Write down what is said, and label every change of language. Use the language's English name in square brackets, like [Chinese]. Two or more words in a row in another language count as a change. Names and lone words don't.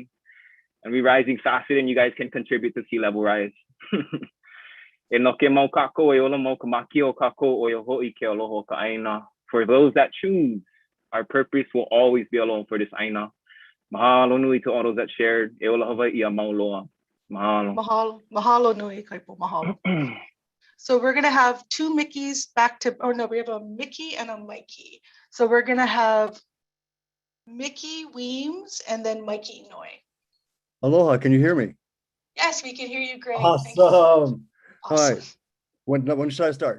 [English] And we rising faster than you guys can contribute to sea level rise. For those that choose, our purpose will always be alone for this Aina. [Hawaiian] Mahalo nui [English] to all those that shared. [Hawaiian] E ola Hawaii a mauloa. Mahalo. Mahalo. Mahalo nui, Kaipo. Mahalo. [English] So we're going to have two Mickeys back to, oh no, we have a Mickey and a Mikey. So we're going to have Mickey Weems and then Mikey Inouye. Aloha, can you hear me? Yes, we can hear you great. Awesome. All right. When should I start?